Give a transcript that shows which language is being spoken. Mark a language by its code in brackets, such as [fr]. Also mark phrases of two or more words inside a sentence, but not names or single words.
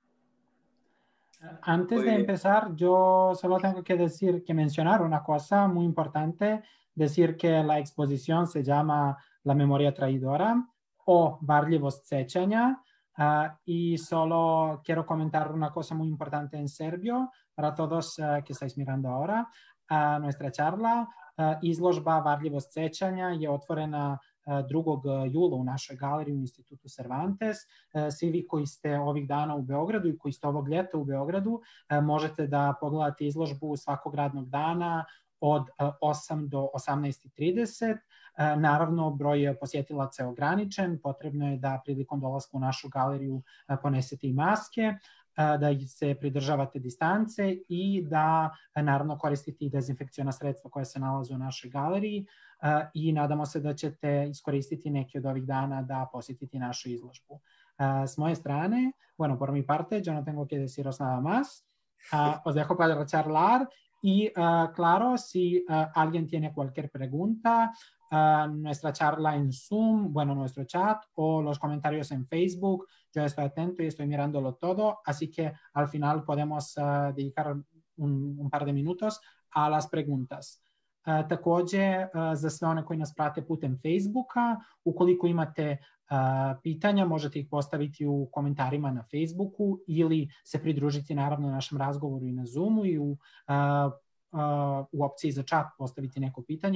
[es] Antes de empezar, yo solo tengo que mencionar una cosa muy importante, decir que la exposición se llama La memoria traidora o Varljivost sećanja. Y solo quiero comentar una cosa muy importante en serbio para todos que estáis mirando ahora. Nuestra charla [sr] Izložba Varljivost sećanja je otvorena 2. jula u našoj galeriji u Institutu Cervantes. Svi vi koji ste ovih dana u Beogradu i koji ste ovog ljeta u Beogradu možete da pogledate izložbu svakog radnog dana od 8 do 18:30. Naravno, broj posjetilaca je ograničen. Potrebno je da prilikom dolaska u našu galeriju ponesete i maske, da se pridržavate distance i da naravno koristite i dezinfekciona sredstva koja se nalaze u našoj galeriji i nadamo se da ćete iskoristiti neki od ovih dana da posjetite našu izložbu. S moje strane, [es] bueno, por mi parte, yo no tengo que deciros nada más. Os dejo para charlar y claro, si alguien tiene cualquier pregunta, nuestra charla en Zoom, bueno, nuestro chat o los comentarios en Facebook, yo estoy atento y estoy mirándolo todo, así que al final podemos dedicar un par de minutos a las preguntas. [sr] Takođe, za sve one koji nas prate putem Facebooka, ukoliko imate pitanja, možete ih postaviti u komentarima na Facebooku ili se pridružiti naravno našem razgovoru i na Zoomu i u opciji za chat postaviti neko pitanje.